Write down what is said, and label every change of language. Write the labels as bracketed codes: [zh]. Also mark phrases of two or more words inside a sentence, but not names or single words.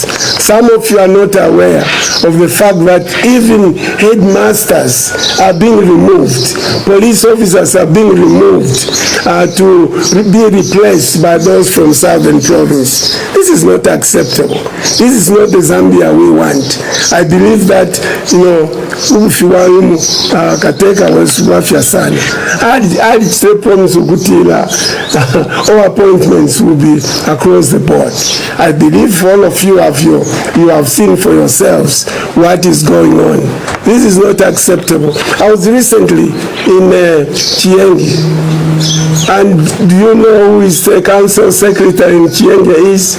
[en] Some of you are not aware of the fact that even headmasters are being removed. Police officers are being removed to be replaced by those from Southern Province. This is not acceptable. This is not the Zambia we want. I believe that, [bem] kateka wafya sana. [en] I'd say promise ukutila all appointments will be across the board. I believe all of you have seen for yourselves what is going on. This is not acceptable. I was recently in Chienge, and do you know who is the council secretary in Chienge is?